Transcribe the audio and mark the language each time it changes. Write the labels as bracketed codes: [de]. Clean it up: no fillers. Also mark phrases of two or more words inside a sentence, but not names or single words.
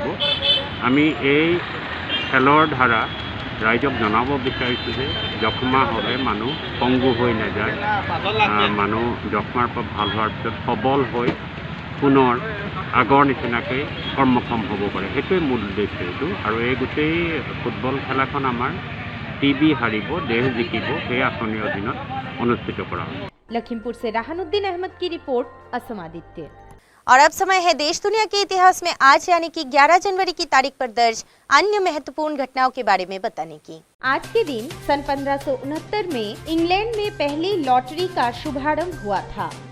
[as] আমি এই খেলৰ ধাৰা ৰাইজক জনাব বিচাৰিছোঁ যে যক্ষ্মা হ'লে মানুহ পংগু হৈ নাযায়, মানুহ যক্ষ্মাৰ পৰা ভাল হোৱাৰ পিছত সবল হৈ পুনৰ আগৰ নিচিনাকৈ কৰ্মক্ষম হ'ব পাৰে, সেইটোৱে মূল উদ্দেশ্য এইটো। আৰু এই গোটেই ফুটবল খেলাখন আমাৰ টিবি হাৰিব, দেশ জিকিব, সেই আঁচনিৰ অধীনত অনুষ্ঠিত কৰা হ'ব। [hi] लखीमपुर से राहनुद्दीन अहमद की रिपोर्ट, असम आदित्य। और अब समय है देश दुनिया के इतिहास में आज यानी कि 11 जनवरी की तारीख पर दर्ज अन्य महत्वपूर्ण घटनाओं के बारे में बताने की। आज के दिन सन 1569 में इंग्लैंड में पहली लॉटरी का शुभारंभ हुआ था।